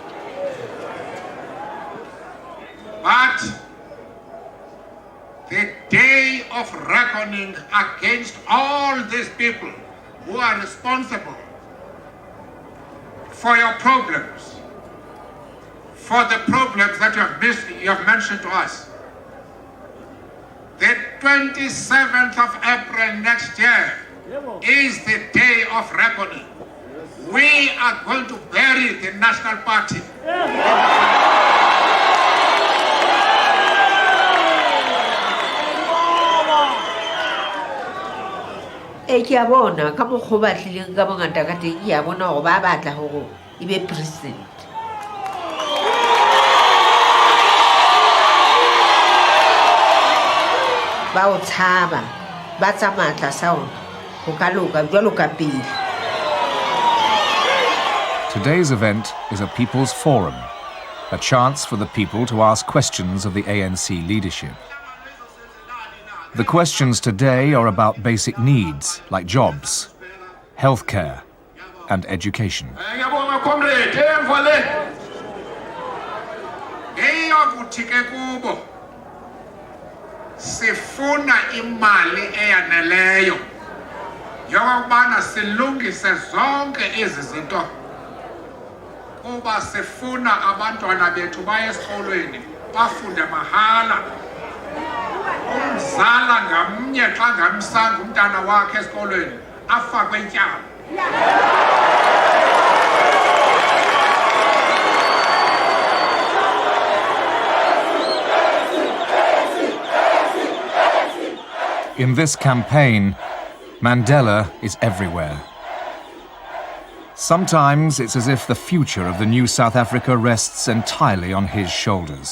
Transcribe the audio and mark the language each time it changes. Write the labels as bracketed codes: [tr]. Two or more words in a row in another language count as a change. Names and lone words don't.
[en] But the day of reckoning against all these people who are responsible for your problems, for the problems that you have mentioned to us, the 27th of April next year is the day of reckoning. We are going to bury the National Party. [st] Ke a bona ka mokgwa ba tlileng ka bongata ka teng ke a bona gore ba batla gore e be president. Ba o tshaba ba tsamaya tlasa ona go ka loka jwalo ka pele. [en] Today's event is a people's forum, a chance for the people to ask questions of the ANC leadership. The questions today are about basic needs like jobs, healthcare, and education. [xh] Sifuna imali eyaneleyo yokubana silungise zonke ezi zinto kuba sifuna abantwana bethu baye esikolweni bafunde mahala. Umzala ngamnye xa ngamsanga umntana wakhe esikolweni afakwe ityala. [en] In this campaign, Mandela is everywhere. Sometimes it's as if the future of the new South Africa rests entirely on his shoulders.